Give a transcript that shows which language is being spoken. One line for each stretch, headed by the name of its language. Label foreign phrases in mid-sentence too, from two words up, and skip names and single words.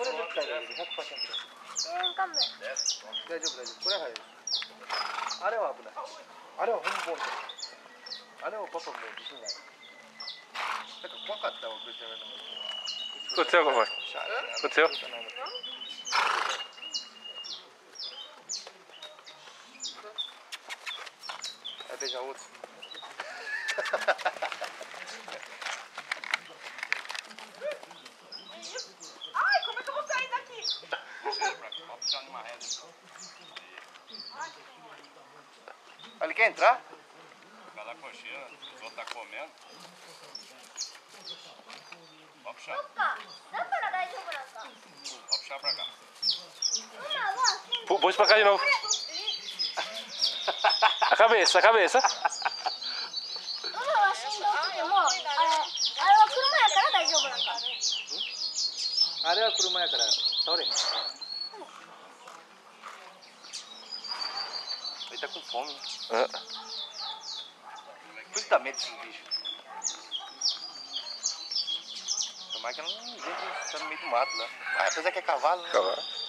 Japanese: 100% 大丈夫大丈夫これは入るあれは危ないあれは本物あれはパパもう自信ないなんか怖かったわこいつらの
Portuguese: Aconteceu alguma coisa? Aconteceu? Vai beijar outro Ai, como é que eu vou sair daqui? Vamos puxar numa reta. Ele quer entrar? Ficar lá cocheira, os outros tá comendo. Pode puxar.
Japanese: だから大丈夫なんか。
Portuguese: Pode puxar pra cá. Puxa pra cá de novo. A cabeça, a cabeça.
Japanese: ママは死んだ時も、あれは車やから大丈夫なんか。あれは車やから倒れへん
Portuguese: Ele tá com fome Por isso dá medo desses bichos Tomara que ela não invente tá no meio do mato lá apesar que é cavalo, né? Cavalo.